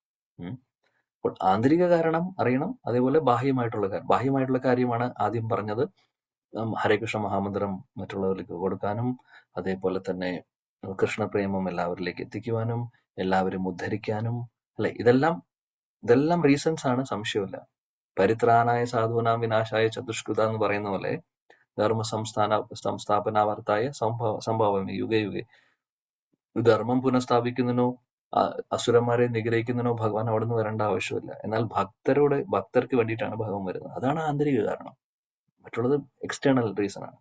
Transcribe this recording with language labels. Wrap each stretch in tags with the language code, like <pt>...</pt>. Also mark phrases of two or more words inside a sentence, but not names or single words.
<ml>അപ്പോൾ ആന്തരിക കാരണം അറിയണം, അതേപോലെ ബാഹ്യമായിട്ടുള്ള കാര്യമാണ് ആദ്യം പറഞ്ഞത്. ഹരേകൃഷ്ണ മഹാമന്ത്രം മറ്റുള്ളവർക്ക് കൊടുക്കാനും, അതേപോലെ തന്നെ കൃഷ്ണപ്രേമം എല്ലാവരിലേക്ക് എത്തിക്കുവാനും, എല്ലാവരും ഉദ്ധരിക്കാനും, അല്ലെ? ഇതെല്ലാം റീസൺസ് ആണ്, സംശയമില്ല.</ml> <sa>പരിത്രാണായ സാധൂനാം വിനാശായ ചതുഷ്കൃത</sa> <ml>എന്ന് പറയുന്ന പോലെ</ml> <sa>ധർമ്മ സംസ്ഥാപനാവർത്തായ സംഭവമേ യുഗേ യുഗേ.</sa> <ml>ധർമ്മം പുനഃസ്ഥാപിക്കുന്നതിനോ അസുരന്മാരെ നിഗ്രഹിക്കുന്നതിനോ ഭഗവാൻ അവിടെ നിന്ന് വരേണ്ട ആവശ്യമില്ല. എന്നാൽ ഭക്തർക്ക് വേണ്ടിയിട്ടാണ് ഭഗവാൻ വരുന്നത്. അതാണ് ആന്തരിക കാരണം. മറ്റുള്ളത്</ml> <en>external reason</en> <ml>ആണ്.</ml>